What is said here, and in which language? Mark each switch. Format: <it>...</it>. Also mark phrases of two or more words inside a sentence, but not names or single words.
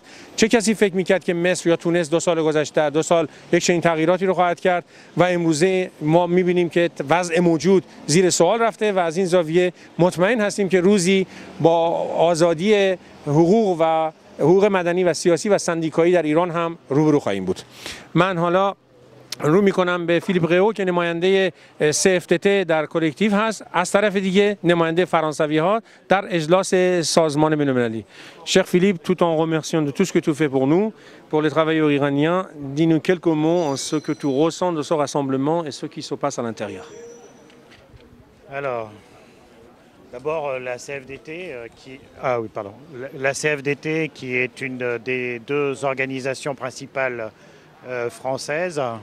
<fa>چه کسی فکر میکرد که مصر یا تونس 2 سال گذشته 2 سال یک چنین تغییراتی رو خواهد کرد و امروزه ما میبینیم که وضع موجود زیر سوال رفته و از این زاویه مطمئن هستیم که روزی با آزادی حقوق و حقوق مدنی و سیاسی و سندیکایی در ایران هم روبرو خواهیم بود. من حالا رو میکنم به فیلیپ غئو که نماینده CFTT در کلکتیو هست، از طرف دیگه نماینده فرانسوی ها در اجلاس سازمان بین‌المللی.</fa> <fr>Cher Philippe, tout en remerciant de tout ce que tu fais pour nous, pour les travailleurs iraniens, dis-nous quelques mots en ce que tu ressens de ce rassemblement et ce qui se passe à l'intérieur. Alors, d'abord la CFDT la CFDT qui est une des 2 organisations principales françaises</fr>